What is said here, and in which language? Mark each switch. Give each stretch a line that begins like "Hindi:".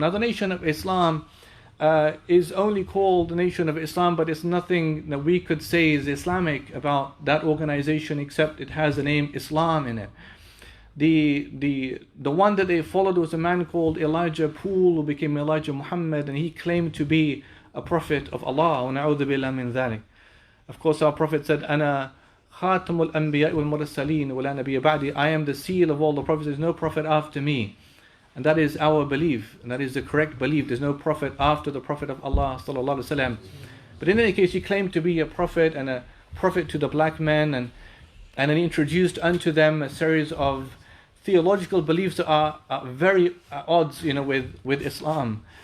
English: Now, the Nation of Islam is only called the Nation of Islam, but it's nothing that we could say is Islamic about that organization, except it has the name Islam in it. The one that they followed was a man called Elijah Poole, who became Elijah Muhammad, and he claimed to be a prophet of Allah.
Arabic: وَنَعُوذُ بِاللَّهِ مِنْ ذَلِكَ.
English: Of course, our Prophet said,
Arabic: أَنَا خَاتَمُ الْأَنْبِيَاءِ وَالْمُرْسَلِينَ وَلَا نَبِيَّ بَعْدِي.
English: I am the seal of all the prophets, there is no prophet after me. And that is our belief, and that is the correct belief. There's no prophet after the Prophet of Allah sallallahu alaihi wasallam. But in any case, he claimed to be a prophet, and a prophet to the black men, and then he introduced unto them a series of theological beliefs that are very at odds, with Islam.